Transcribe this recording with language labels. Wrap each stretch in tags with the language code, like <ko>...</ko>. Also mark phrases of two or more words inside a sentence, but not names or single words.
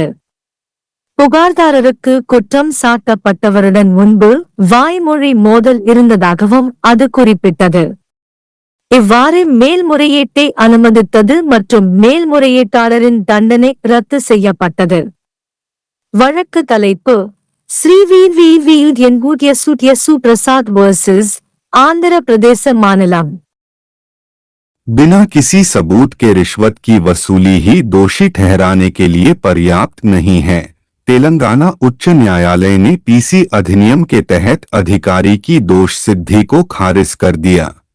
<ta>புகார்தாரருக்கு குற்றம் சாட்டப்பட்டவருடன் முன்பு வாய்மொழி மோதல் இருந்ததாகவும் அது குறிப்பிட்டது. இவ்வாறு மேல்முறையீட்டை அனுமதித்தது மற்றும் மேல்முறையீட்டாளரின் தண்டனை ரத்து செய்யப்பட்டது. வழக்கு தலைப்பு ஸ்ரீ வி யசு பிரசாத் vs.</ta> <hi>आंध्र प्रदेश मामला। बिना किसी सबूत के रिश्वत की वसूली ही दोषी ठहराने के लिए पर्याप्त नहीं है। तेलंगाना उच्च न्यायालय ने पीसी अधिनियम के तहत अधिकारी की दोष सिद्धि को खारिज कर दिया।</hi>